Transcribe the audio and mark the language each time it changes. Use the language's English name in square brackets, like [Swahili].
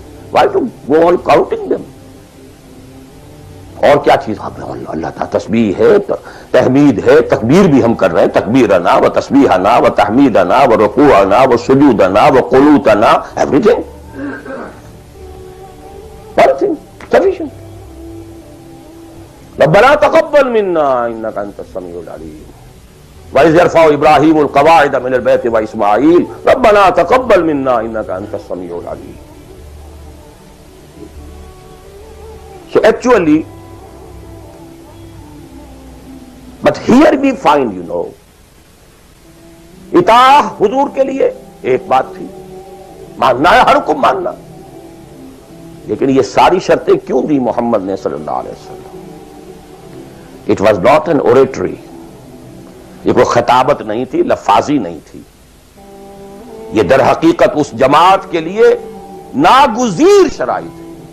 [English] Why to go on counting them? [Urdu] اور کیا چیز اللہ تعالیٰ تسبیح ہے, تحمید ہے, تکبیر بھی ہم کر رہے ہیں, [Arabic] تکبیرنا و تسبیحنا و تحمیدنا و رکوعنا و سجودنا و قنوتنا, [English] everything. Sufficient. [Arabic] ربنا تقبل منا انك انت السميع العليم. وإذ يرفع ابراهيم القواعد من البيت واسماعيل ربنا تقبل منا انك انت السميع العليم. [English] So actually, but here we find, [Urdu] اطاعہ حضور کے لیے ایک بات تھی، ماننا ہے ہر حکم ماننا، لیکن یہ ساری شرطیں کیوں دی محمد نے صلی اللہ علیہ وسلم؟ [English] it was not an oratory, [Urdu] یہ کوئی خطابت نہیں تھی، لفاظی نہیں تھی، یہ در حقیقت اس جماعت کے لیے ناگزیر شرائط ہے۔